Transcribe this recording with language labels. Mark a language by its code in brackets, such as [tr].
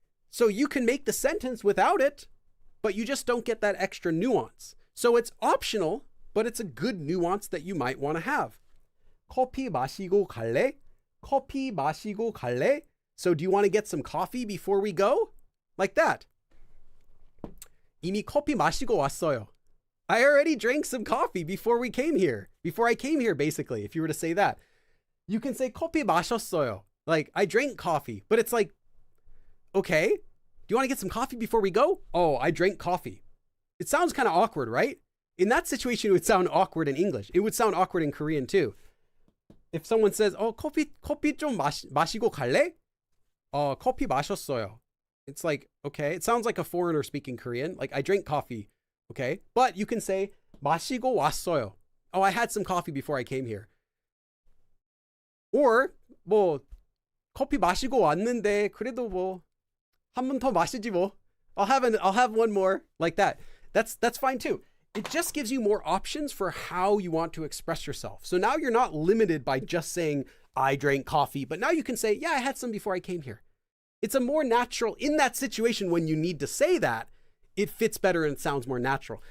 [en] So you can make the sentence without it, but you just don't get that extra nuance. So it's optional, but it's a good nuance that you might want to have. [ko] 커피 마시고 갈래? 커피 마시고 갈래? [en] So do you want to get some coffee before we go? Like that. [ko] 이미 커피 마시고 왔어요. [en] I already drank some coffee before we came here. Before I came here, basically, if you were to say that. You can say [ko] 커피 마셨어요. [en] Like, I drank coffee. But it's like, okay, do you want to get some coffee before we go? Oh, I drank coffee. It sounds kind of awkward, right? In that situation, it would sound awkward in English. It would sound awkward in Korean too. If someone says, oh, [ko] 커피 좀 마시고 갈래? 커피 마셨어요. [en] It's like, okay, it sounds like a foreigner speaking Korean. Like, I drank coffee. Okay. But you can say, [ko] 마시고 왔어요. [en] Oh, I had some coffee before I came here. [ko] Or, 뭐, 커피 마시고 왔는데, 그래도 뭐, 한 번 더 마시지 뭐. [en] I'll have one more, like that. That's fine too. It just gives you more options for how you want to express yourself. So now you're not limited by just saying, I drank coffee, but now you can say, yeah, I had some before I came here. It's a more natural, in that situation when you need to say that, it fits better and it sounds more natural.